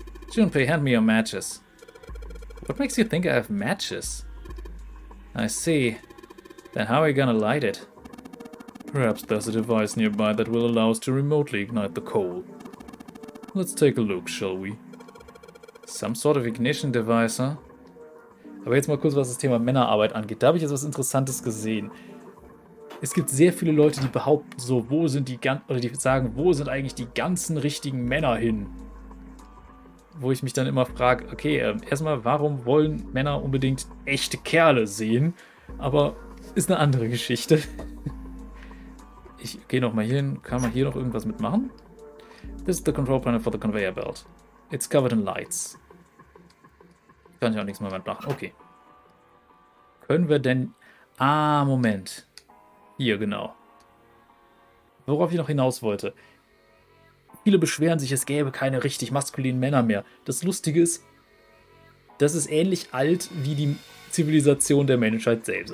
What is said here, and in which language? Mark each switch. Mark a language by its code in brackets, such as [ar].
[en] Junpei, hand me your matches. What makes you think I have matches? I see. Then how are we gonna light it? Perhaps there's a device nearby that will allow us to remotely ignite the coal. Let's take a look, shall we? Some sort of ignition device, huh? [de] Aber jetzt mal kurz, was das Thema Männerarbeit angeht. Da habe ich jetzt was Interessantes gesehen. Es gibt sehr viele Leute, die behaupten so, oder die sagen, wo sind eigentlich die ganzen richtigen Männer hin? Wo ich mich dann immer frage, okay, erstmal, warum wollen Männer unbedingt echte Kerle sehen? Aber ist eine andere Geschichte. Ich gehe nochmal hier hin. Kann man hier noch irgendwas mitmachen? [en] This is the control panel for the conveyor belt. It's covered in lights. [de] Kann ich auch nichts mehr mitmachen. Okay. Können wir denn... Ah, Moment. Hier, genau. Worauf ich noch hinaus wollte. Viele beschweren sich, es gäbe keine richtig maskulinen Männer mehr. Das Lustige ist, das ist ähnlich alt wie die Zivilisation der Menschheit selbst.